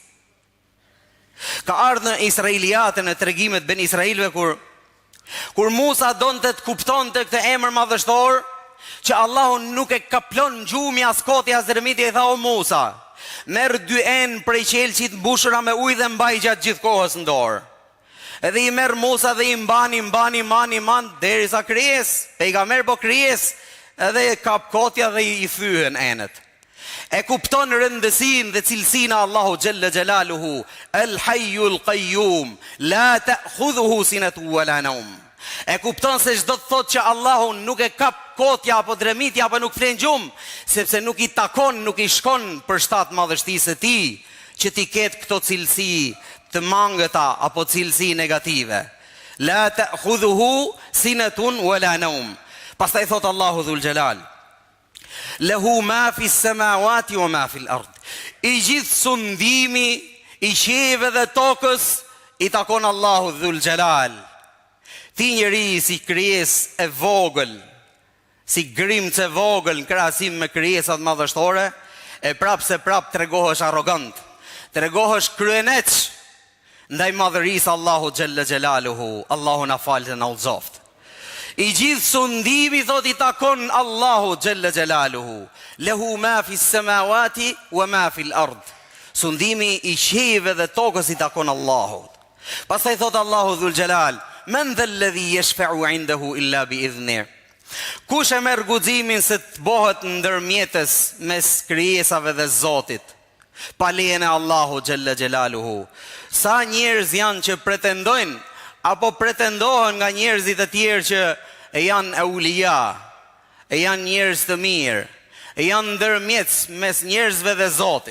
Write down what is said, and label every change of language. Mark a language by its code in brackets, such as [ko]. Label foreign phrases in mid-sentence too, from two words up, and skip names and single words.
[sq] Ka ardhur në Israiliatën e tregimet ben Israilve kur Musa donte të kuptonte këtë emër madhështor, që Allahu nuk e kaplon gjumi as koti as dremitja, i tha o Musa, merr 2 enë prej qelçit mbushura me ujë dhe mbaj gjatë gjithë kohës në dorë. Edhe i merr Musa dhe i mban derisa krijes, pejgamber po krijes, edhe kap kotja dhe i thyhen enët. E kupton rëndësinë dhe cilësinë e [ar] Allahu جل جلاله، الحي القيوم، لا تأخذه سنة ولا نوم. [sq] E kupton se çdo të thotë që Allahu nuk e kap kotja apo dremitja apo nuk flen gjumë, sepse nuk i takon, nuk i shkon për shtat madhështisë së tij që ti ketë këto cilësi të mangëta apo cilësi negative. [ar] لا تأخذه سنة ولا نوم. [sq] Pastaj thot Allahu [ar] ذو الجلال, له ما في السماوات وما في الأرض. [sq] I gjithë sundimi i qiellve dhe tokës i takon Allahu [ar] ذو الجلال. [sq] Ti njeri si krijesë e vogël, si grimcë e vogël në krahasim me krijesat madhështore, e prap tregohesh arrogant, tregohesh kryeneç ndaj madhërisë Allahu [ar] جل جلاله. [sq] Allahu na falë dhe na udhëzoft. I gjithë sundimi thot i takon Allahu [ar] جل جلاله. له ما في السماوات وما في الأرض. [sq] Sundimi i qiellve dhe tokës i takon Allahut. Pastaj thot [ar] Allahu ذو الجلال، من ذا الذي يشفع عنده إلا بإذنه. [sq] Kush e merr guximin se të bëhet ndërmjetës mes krijesave dhe Zotit, pa lejen e Allahu [ar] جل جلاله. [sq] Sa njerëz janë që pretendojnë apo pretendohen nga njerëzit e tjerë që janë eulija, e janë njerëz të mirë, e janë ndërmjetës mes njerëzve dhe Zotit.